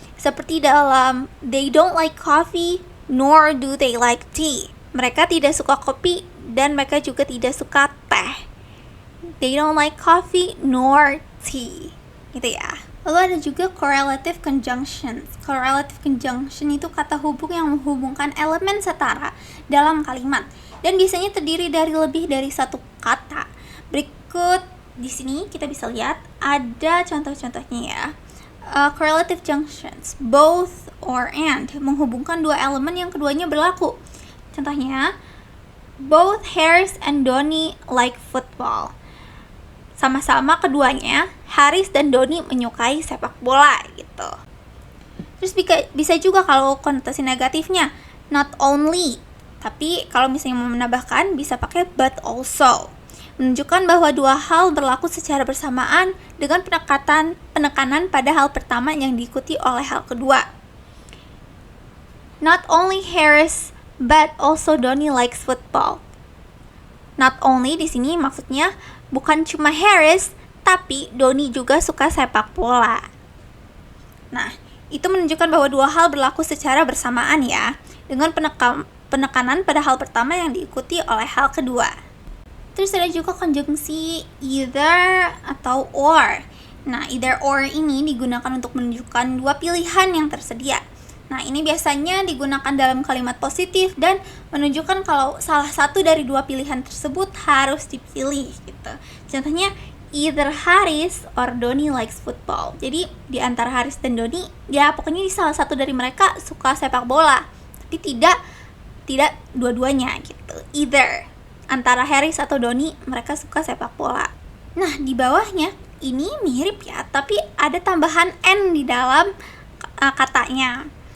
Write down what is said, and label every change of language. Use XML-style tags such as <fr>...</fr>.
<id>Seperti dalam</id> <en>they don't like coffee, nor do they like tea.</en> <id>Mereka tidak suka kopi dan mereka juga tidak suka teh.</id> <en>They don't like coffee nor tea.</en> <id>Gitu ya. Lalu ada juga correlative conjunctions. Correlative conjunction itu kata hubung yang menghubungkan elemen setara dalam kalimat dan biasanya terdiri dari lebih dari satu kata. Berikut di sini kita bisa lihat ada contoh-contohnya ya. Correlative junctions, both or and, menghubungkan dua elemen yang keduanya berlaku. Contohnya,</id> <en>both Harris and Donnie like football.</en> <id>Sama-sama keduanya, Haris dan Doni menyukai sepak bola gitu. Terus bisa juga kalau konotasi negatifnya, not only, tapi kalau misalnya mau menambahkan bisa pakai but also. Menunjukkan bahwa dua hal berlaku secara bersamaan dengan penekanan pada hal pertama yang diikuti oleh hal kedua.</id> <en>Not only Harris but also Donnie likes football.</en> <id>Not only di sini maksudnya bukan cuma Harris, tapi Donnie juga suka sepak bola. Nah, itu menunjukkan bahwa dua hal berlaku secara bersamaan ya, dengan penekanan pada hal pertama yang diikuti oleh hal kedua. Terus ada juga konjungsi either atau or. Nah, either or ini digunakan untuk menunjukkan dua pilihan yang tersedia. Nah, ini biasanya digunakan dalam kalimat positif dan menunjukkan kalau salah satu dari dua pilihan tersebut harus dipilih gitu. Contohnya,</id> <en>either Haris or Donnie likes football.</en> <id>Jadi, di antara Haris dan Donnie, ya pokoknya di salah satu dari mereka suka sepak bola. Tapi tidak dua-duanya gitu. Either antara Haris atau Donnie mereka suka sepak bola. Nah, di bawahnya ini mirip ya, tapi ada tambahan N di dalam katanya.</id>